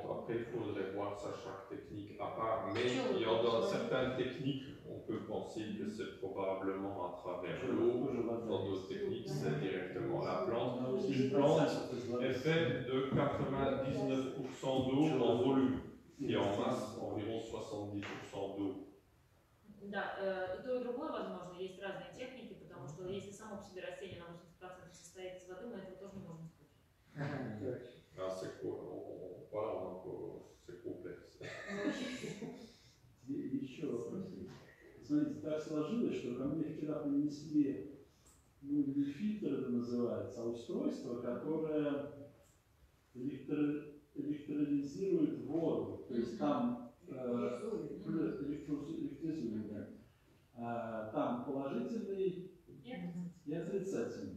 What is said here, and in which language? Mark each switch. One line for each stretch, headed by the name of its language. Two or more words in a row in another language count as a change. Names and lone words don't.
French: Après, il faudrait voir ça, chaque technique à part. Mais il y a dans certaines techniques, on peut penser que c'est probablement à travers l'eau. Dans d'autres techniques, c'est directement la plante. Une plante est faite de 99% d'eau en volume et en masse environ 70% d'eau.
Russian: Да, и то, и другое возможно. Есть разные техники, потому что если само по себе растение на 80% состоит из воды, мы этого тоже не можем исключить.
French: On parle encore, c'est complexe.
Russian: Еще вопрос. Смотрите, так сложилось, что ко мне вчера принесли, ну, не фильтр это называется, а устройство, которое электролизирует воду. То есть там электризует, там положительный и отрицательный.